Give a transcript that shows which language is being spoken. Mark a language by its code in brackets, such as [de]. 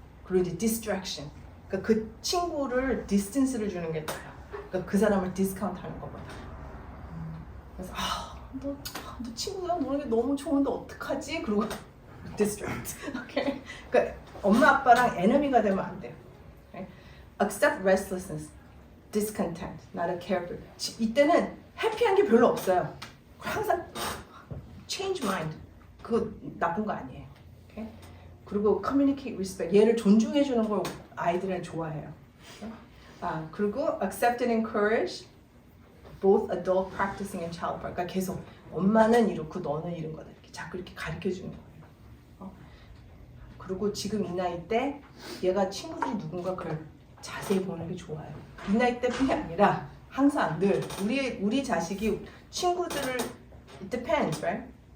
[ko] 그리고 이제 distraction. 그러니까 그 친구를 디스턴스를 주는 게 나아요. 그러니까 그 사람을 디스카운트 하는 거거든. 그래서 너 친구랑 노는 게 너무 좋은데 어떡하지? 그리고 [en] distract. okay? [ko] 그러니까 엄마 아빠랑 에너미가 되면 안 돼요. [en] okay? Accept restlessness, discontent, not a careful. [ko] 이때는 해피한 게 별로 없어요. 항상 [en] change mind. [ko] 그거 나쁜 거 아니에요. [en] okay? [ko] 그리고 [en] communicate respect. [ko] 얘를 존중해 주는 걸 아이들은 좋아해요. [en] okay? [ko] 그리고 [en] accept and encourage both adult practicing and child practice. [ko] 그러니까 계속 엄마는 이렇고 너는 이런 거다. 이렇게 자꾸 이렇게 가르쳐 주는 거예요. 그리고 지금 이 나이 때 얘가 친구들이 누군가 그걸 자세히 보는 게 좋아요. 이 나이 때뿐이 아니라 항상 늘 우리 자식이 친구들을 [en] it depends, right?